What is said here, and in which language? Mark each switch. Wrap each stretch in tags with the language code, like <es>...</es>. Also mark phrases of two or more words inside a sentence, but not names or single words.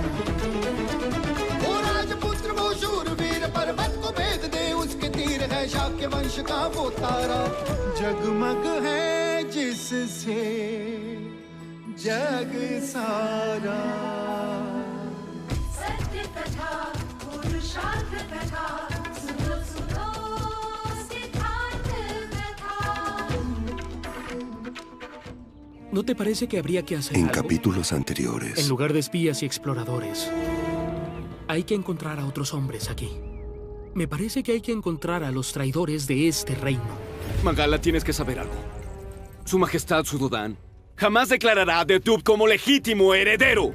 <hi>वो राजपुत्र वो शूरवीर, पर्वत को भेद दे उसके तीर, है शाक्य वंश का वो तारा, जगमग है जिससे जग सारा। सत्य कथा, पुरुषार्थ कथा, सुनो सुनो सिद्धार्थ कथा।</hi> <es>¿No te parece que habría que hacer En algo? capítulos anteriores. En lugar de espías y exploradores, hay que encontrar a otros hombres aquí. Me parece que hay que encontrar a los traidores de este reino. Magala, tienes que saber algo. Su Majestad Sudodán jamás declarará a Detub como legítimo heredero.</es>